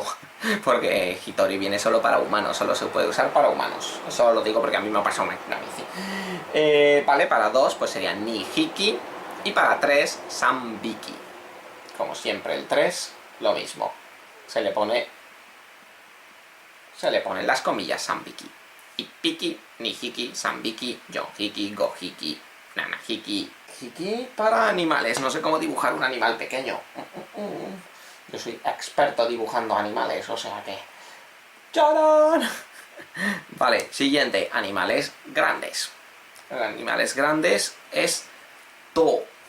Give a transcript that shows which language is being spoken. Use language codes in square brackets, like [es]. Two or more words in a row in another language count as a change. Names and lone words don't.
[es] Porque hitori viene solo para humanos, solo se puede usar para humanos. Eso lo digo porque a mí me ha pasado una bici. Vale, para 2 pues sería nihiki. Y para 3, sambiki. Como siempre el 3, lo mismo. Se le ponen las comillas sambiki. [ja] 一匹、二匹、三匹、四匹、五匹、七匹. [es] Hiki para animales. No sé cómo dibujar un animal pequeño. Yo soy experto dibujando animales, o sea que... ¡Charán! Vale, siguiente. Animales grandes. Animales grandes es to.